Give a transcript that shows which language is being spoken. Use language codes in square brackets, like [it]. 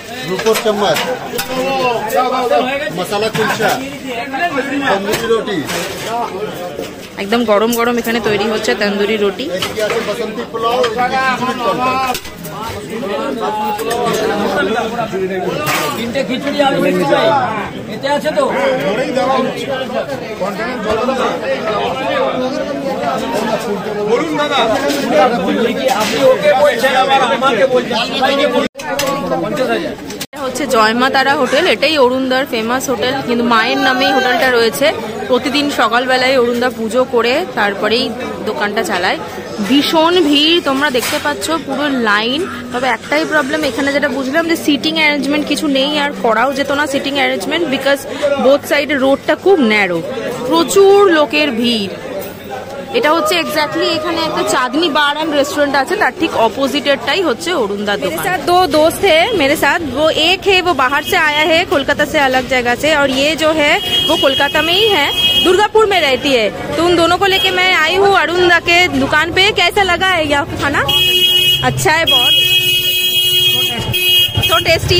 [hi] रूपो चम्मच, मसाला कुलचा, तंदूरी रोटी। [bn] একদম গরম গরম এখানে তৈরি হচ্ছে তন্দুরি রুটি। [hi] बसंती पुलाव, [bn] তিনটে খিচুড়ি আলু ফ্রাই এতে আছে তো। বলুন দাদা, আপনি ওকে বলছেন আবার আমাকে বলছেন। হচ্ছে জয় মা তারা হোটেল। এটাই অরুণদার ফেমাস হোটেল, কিন্তু মায়ের নামেই হোটেলটা রয়েছে। প্রতিদিন সকালবেলায় অরুণদা পুজো করে তারপরেই দোকানটা চালায়। ভীষণ ভিড়, তোমরা দেখতে পাচ্ছ পুরো লাইন। তবে একটাই প্রবলেম, এখানে যেটা বুঝলাম যে সিটিং অ্যারেঞ্জমেন্ট কিছু নেই, আর করাও যেত না সিটিং অ্যারেঞ্জমেন্ট, বিকজ বোথ সাইডের রোডটা খুব ন্যারো। প্রচুর লোকের ভিড়। এটা হচ্ছে এক্স্যাক্টলি এখানে একটা চাঁদনি বার एंड रेस्टोरेंट আছে, তার ঠিক অপোজিটেরটাই হচ্ছে অরুণদার দোকান। [hi] मेरे साथ दो दोस्त है मेरे साथ, वो एक है वो बाहर से आया है कोलकाता से अलग जगह से, और ये जो है वो कोलकाता में ही है, दुर्गापुर में रहती है। तो उन दोनों को लेके मैं आई हूँ अरुणदा के दुकान पे। कैसा लगा है यहाँ खाना? अच्छा है बहुत, तो टेस्टी।